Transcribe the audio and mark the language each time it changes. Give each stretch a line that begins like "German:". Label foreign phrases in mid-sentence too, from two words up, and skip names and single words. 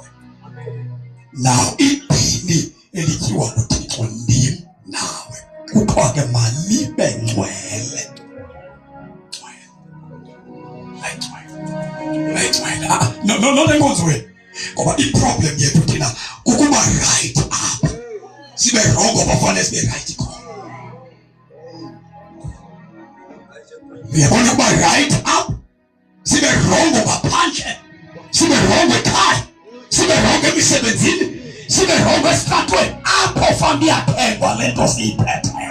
Xhosa: Now idini elityiwa nguThixo ndim nawe kuthiwa ke malibe ngcwele. No, lenkonzo wena. Ngoba i-problem yethu thina kukuba
English: right up.
Xhosa: Sibe wrong ngoba fanele sibe right khona. Uyabona ukuba
English: right up,
Xhosa: sibe wrong ngaphandle, sibe wrong ekhaya, sibe wrong emisebenzini, sibe wrong mhlawumbe iyaphekwa le nto siyiphethe.